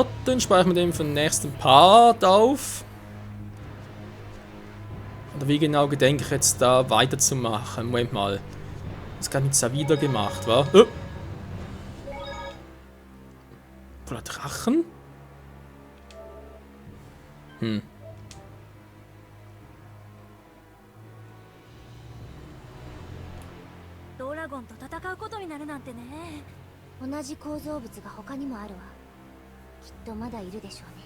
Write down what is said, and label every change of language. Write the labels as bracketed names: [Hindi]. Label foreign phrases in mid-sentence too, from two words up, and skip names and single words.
[German] Speichern wir den für den nächsten Part auf. Oder wie genau gedenke ich jetzt da weiterzumachen? Moment mal. Das kann ich ja wieder gemacht, wa? Voller Drachen? Hm. [Japanese] ドラゴンと戦うことになるなんてね。同じ構造物が他にもあるわ。きっとまだいるでしょうね。